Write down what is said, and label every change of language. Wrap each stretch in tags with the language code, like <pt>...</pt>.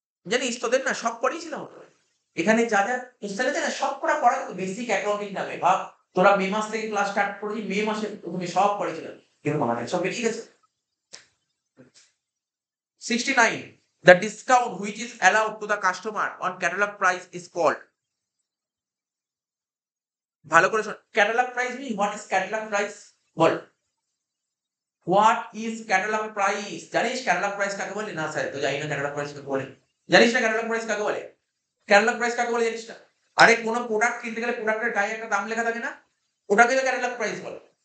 <bn>জানিস তোদের না সব পড়িয়েছিলাম এখানে, যা যা কোশ্চেন আছে না সব করা পড়া বেসিক অ্যাকাউন্টিং নামে। বা তোরা মে মাস থেকে ক্লাস স্টার্ট করেছি, মে মাসে তুমি সব পড়েছিলাম, কিন্তু আমাদের সব বেরিয়ে গেছে।</bn> <en>69 the discount which is allowed to the customer on catalog price is called,</en> <bn>ভালো করে শোন,</bn> <en>Catalogue price mean what is catalogue price? বল what is catalogue price?</en> <bn>জানিস ক্যাটালগ প্রাইস কাকে বলে? না স্যার তো জানি না ক্যাটালগ প্রাইস কাকে বলে। জানিস না ক্যাটালগ প্রাইস কাকে বলে? ক্যাটালগ প্রাইস কাকে বলে জানিস না? আরে কোনো প্রোডাক্ট কিনতে গেলে প্রোডাক্টের গায়ে একটা দাম লেখা থাকে না, ওটাকে তো ক্যাটালগ প্রাইস বলে।</bn>